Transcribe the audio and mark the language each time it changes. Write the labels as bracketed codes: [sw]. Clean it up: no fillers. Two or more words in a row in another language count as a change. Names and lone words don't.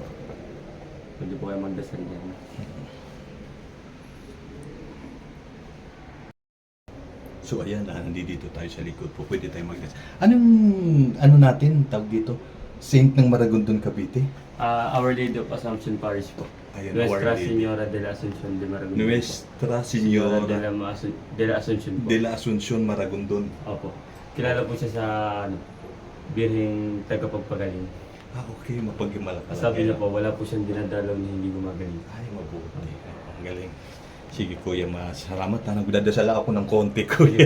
[tl] Pwede po kayo magdasal dyan. So ayan, nandito tayo sa likod po. Pwede tayo mag-gas. Anong, ano natin, tawag dito? Saint ng Maragondon, Cavite? Our Lady of Assumption Parish po. Ayun, Nuestra Our Lady. Señora de la Asunción de Maragondon. Nuestra Señora Señora de la Asunción po. de la Asuncion, Maragondon. Opo. Kilala po siya sa Birheng Tagapagpagaling. Okay, mapagmalakas. Sabi niya po, wala po siyang dinadalaw na hindi gumagaling. Ay, mabuti. Ang galing. Sige, kuya, salamat. Nagdadasal ako ng konti, kuya.